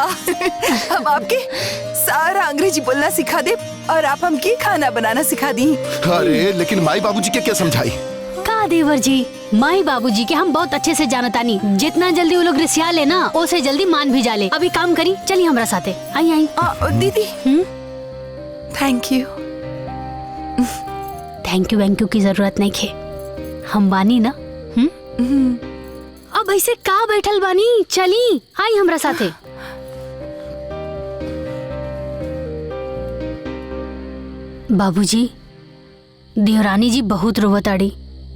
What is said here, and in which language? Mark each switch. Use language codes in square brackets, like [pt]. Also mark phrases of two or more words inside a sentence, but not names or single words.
[bho] हम आपके सारा अंग्रेजी बोलना सिखा दे और आप हमके खाना बनाना सिखा दी। अरे लेकिन माई बाबूजी के क्या समझाई? का देवर जी, माई बाबूजी के हम बहुत अच्छे से जानतानी। जितना जल्दी वो लोग रिसिया ले ना, उसे जल्दी मान भी जाले। अभी काम करी, चलिए हमरा साथे। आई आई। [en] दीदी thank you। thank you [bho] की जरूरत नहीं खे, हम बानी ना। अब ऐसे का बैठल बानी, चली आई हमरा साथे। बाबूजी, देवरानी जी बहुत रोवताड़ी।